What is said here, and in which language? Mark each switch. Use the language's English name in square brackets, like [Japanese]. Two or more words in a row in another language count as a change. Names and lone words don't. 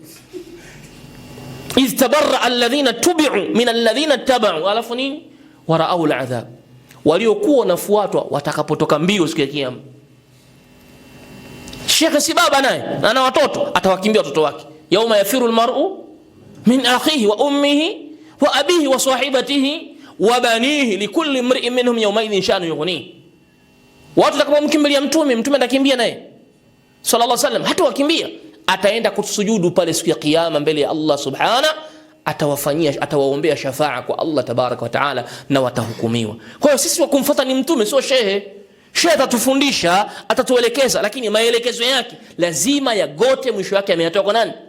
[Arabic] إذ تبرأ الذين اتبعوا من الذين اتبعوا, [Swahili] alafu nini? [Arabic] ورأوا العذاب, [Swahili] waliokuwa wanafuatwa watakapotoka mbio siku ya kiyama. Shehe si baba naye ana watoto, atawakimbia watoto wake. [Arabic] يوم يفر المرء من أخيه وأمه وأبيه وصاحبته وبنيه لكل امرئ منهم يومئذ شأن يغنيه. [Swahili] Watu watakapomkimbilia Mtume, Mtume atakimbia naye [Arabic] صلى الله عليه وسلم, [Swahili] hata wakimbia, ataenda kusujudu pale siku ya kiyama mbele ya Allah subhana, atawaombea shafaa kwa [Arabic] الله تبارك وتعالى, [Swahili] na watahukumiwa. Kwa hiyo sisi wakumfuata ni Mtume, sio shehe. Shehe atatufundisha, atatuelekeza, lakini maelekezo yake lazima yagote mwisho wake ameyatoa kwa nani?